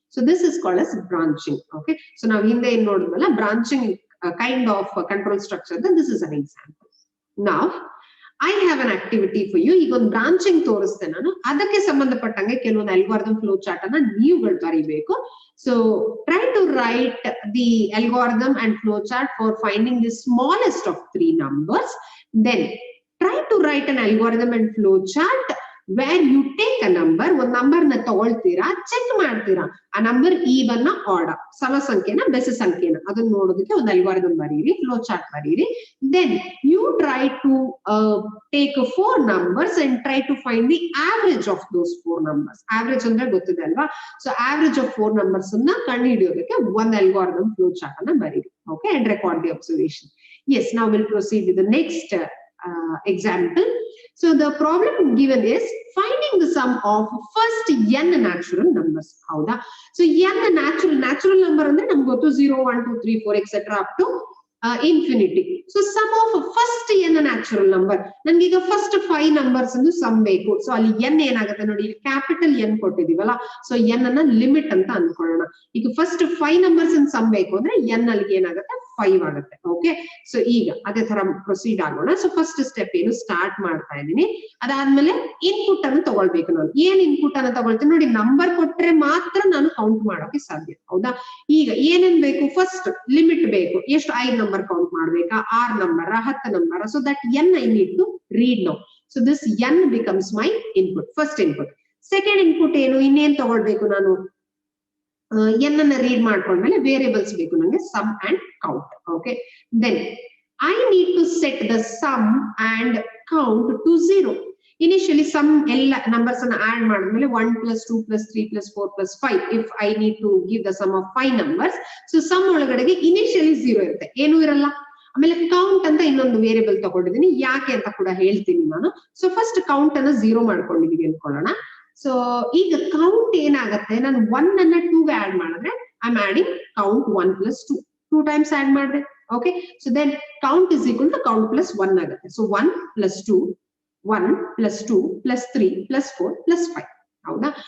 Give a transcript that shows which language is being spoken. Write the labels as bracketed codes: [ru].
[en] So this is called as branching. Okay, [kn] so ನಾವು ಹಿಂದೆ ಏನ್ ನೋಡಿದ್ವಲ್ಲ [en] Branching kind of control structure, this is an example. ನಾವ್ I have an activity for you. [kn] ಈಗ ಒಂದು branching ತೋರಿಸ್ತೆ ನಾನು, ಅದಕ್ಕೆ ಸಂಬಂಧಪಟ್ಟಂಗೆ ಕೆಲವೊಂದು ಅಲ್ಗಾರಿದಮ್ ಫ್ಲೋ ಚಾರ್ಟ್ ಅನ್ನ ನೀವುಗಳು ಬರೀಬೇಕು. [en] So try to write the algorithm and flow chart for finding the smallest of 3 numbers. Then try to write an algorithm and flow chart where you take a number, [kn] ಒಂದು number ನ ತಗೊಳ್ತೀರಾ, check ಮಾಡ್ತೀರಾ ಆ number even ಆಡ, ಸಮ ಸಂಖ್ಯೆನ ಬೆಸ ಸಂಖ್ಯೆನ ಅದನ್ನ ನೋಡೋದಕ್ಕೆ ಒಂದು ಅಲ್ಗಾರಿದಮ್ ಬರೀರಿ, ಫ್ಲೋ ಚಾರ್ಟ್ ಬರೀರಿ. [en] Then you try to take 4 numbers and try to find the average of those 4 numbers. [kn] Average ಅಂದ್ರೆ ಗೊತ್ತಿದೆ ಅಲ್ವಾ? ಸೊ average of 4 numbers ಅನ್ನ ಕಂಡು ಹಿಡಿಯೋದಕ್ಕೆ ಒಂದು ಅಲ್ಗಾರಿದಮ್ ಫ್ಲೋ ಚಾರ್ಟ್ ಅನ್ನ ಬರೀರಿ. [en] Okay, and record the observation. Yes, now we'll proceed with the next example. So the problem given is finding the sum of first n natural numbers. Howda? [kn] So n natural number ಅಂದ್ರೆ ನಮ್ಗೆ ಗೊತ್ತು 0 1 2 3 4 etc. [en] up to infinity. So sum of first n natural number. [kn] ನನ್ಗೆ ಈಗ first 5 numbers ಅನ್ನು some ಬೇಕು. So ಅಲ್ಲಿ n ಏನಾಗುತ್ತೆ ನೋಡಿ, ಕ್ಯಾಪಿಟಲ್ n ಕೊಟ್ಟಿದೀವಲ್ಲ, ಸೊ n ಅನ್ನ ಲಿಮಿಟ್ ಅಂತ ಅನ್ಕೊಳ್ಳೋಣ. ಈಗ ಫಸ್ಟ್ 5 numbers ಅನ್ನು ಸಮ್ ಬೇಕು ಅಂದ್ರೆ n ಅಲ್ಲಿ ಏನಾಗುತ್ತೆ 5 ಆಗುತ್ತೆ. ಓಕೆ, ಸೊ ಈಗ ಅದೇ ತರ ಪ್ರೊಸೀಡ್ ಆಗೋಣ. ಸೊ ಫಸ್ಟ್ ಸ್ಟೆಪ್ ಏನು ಸ್ಟಾರ್ಟ್ ಮಾಡ್ತಾ ಇದ್ದೀನಿ. ಅದಾದ್ಮೇಲೆ ಇನ್ಪುಟ್ ಅನ್ನು ತಗೊಳ್ಬೇಕು. ನಾನು ಏನ್ ಇನ್ಪುಟ್ ಅನ್ನು ತಗೊಳ್ತೀನಿ ನೋಡಿ, ನಂಬರ್ ಕೊಟ್ರೆ ಮಾತ್ರ ನಾನು ಕೌಂಟ್ ಮಾಡೋಕೆ ಸಾಧ್ಯ. ಹೌದಾ? ಈಗ ಏನೇನ್ ಬೇಕು, ಫಸ್ಟ್ ಲಿಮಿಟ್ ಬೇಕು. ಎಷ್ಟು 5 ನಂಬರ್ ಕೌಂಟ್ ಮಾಡ್ಬೇಕಾ, 6 number 10 number. [en] So that n I need to read now. So this n becomes my input, first input. [kn] Second input ಏನು, ಇನ್ನೇನ್ ತಗೊಳ್ಬೇಕು ನಾನು, n ಅನ್ನ ರೀಡ್ ಮಾಡ್ಕೊಂಡ್ಮೇಲೆ ವೇರಿಯಬಲ್ಸ್ ಬೇಕು ನಂಗೆ, some and count. [en] Okay, then I need to set the sum and count to 0. [kn] Initially sum ಎಲ್ಲ numbers ಅನ್ನ ಆಡ್ ಮಾಡಿದ್ಮೇಲೆ 1 + 2 + 3 + 4 + 5. [en] if I need to give the sum of 5 numbers, [kn] so sum ಒಳಗಡೆಗೆ initially 0 ಇರುತ್ತೆ, ಏನು ಇರಲ್ಲ. ಆಮೇಲೆ ಕೌಂಟ್ ಅಂತ ಇನ್ನೊಂದು ವೇರಿಯಬಲ್ ತಗೊಂಡಿದ್ದೀನಿ, ಯಾಕೆ ಅಂತ ಕೂಡ ಹೇಳ್ತೀನಿ ನಾನು. ಸೊ ಫಸ್ಟ್ ಕೌಂಟ್ ಅನ್ನ 0 ಮಾಡ್ಕೊಂಡಿದೀವಿ ಅನ್ಕೊಳ್ಳೋಣ. ಸೊ ಈಗ ಕೌಂಟ್ ಏನಾಗುತ್ತೆ, ನಾನು 1 ಅನ್ನ 2 ಆಡ್ ಮಾಡಿದ್ರೆ [en] I am adding count [kn] 1 + 2 times add ಮಾಡಿದ್ರೆ. Okay, so then count is equal to count + 1 ಆಗುತ್ತೆ. ಸೊ 1 + 2 1 + 2 + 3 + 4 + 5. ಹೌದಾ?